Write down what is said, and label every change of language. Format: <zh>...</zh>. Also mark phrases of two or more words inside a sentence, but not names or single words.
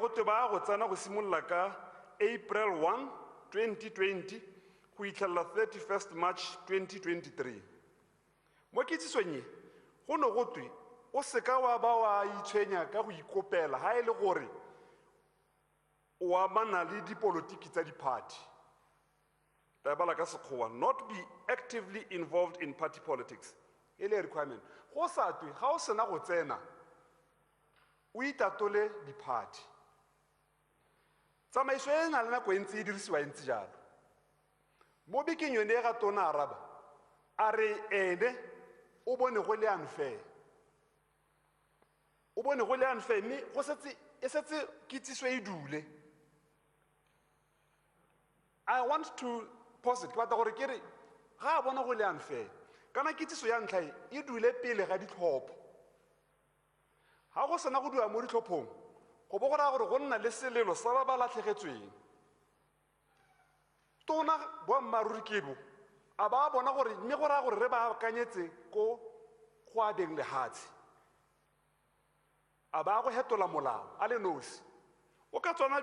<tn>go te ba go tsena go simolola ka April 1, 2020 go itlhelela 31st March 2023 mo kitsisong ye go ne go twe o seka wa ba wa itshwenya ka go ikopela ga e le gore o amana le dipolotiki tsa di-party tabala ka sekgowa</tn> <en>not be actively involved in party politics</en> <tn>e le requirement go sa twe ga o sena go tsena o itatole di-party tsamaiso e na le nako e ntse e dirisiwa e ntse jalo mo bekeng yone e ga tona araba a re ene o bone go le unfair o bone go le unfair mme e setse kitsiso e dule</tn> <en>I want to pause it</en> <tn>ke batla gore ke re ga a bona go le unfair kana kitsiso ya ntlha e dule pele ga ditlhopho ga go sena go dua mo ditlhophong go bo go raya gore go nna le selelo sa ba ba latlhegetsweng tona boammaaruri kebo a ba bona gore mme go raya gore re ba akanyetse ko go abeng lehatshe a ba go hetola molao a le nosi o ka tswana</tn>